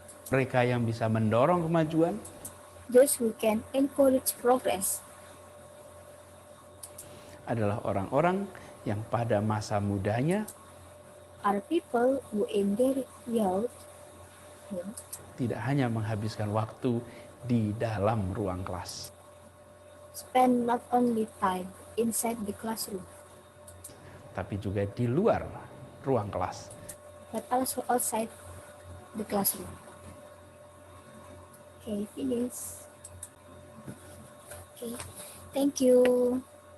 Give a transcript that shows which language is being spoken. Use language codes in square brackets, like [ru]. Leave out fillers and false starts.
[id] mereka yang bisa mendorong kemajuan, [en] those who can encourage progress [id] adalah orang-orang yang pada masa mudanya [en] are people who in their youth [id] tidak hanya menghabiskan waktu di dalam ruang kelas, [en] spend not only time inside the classroom, [id] tapi juga di luar ruang kelas. [en] but also outside the classroom. Okay, finish. Okay, thank you.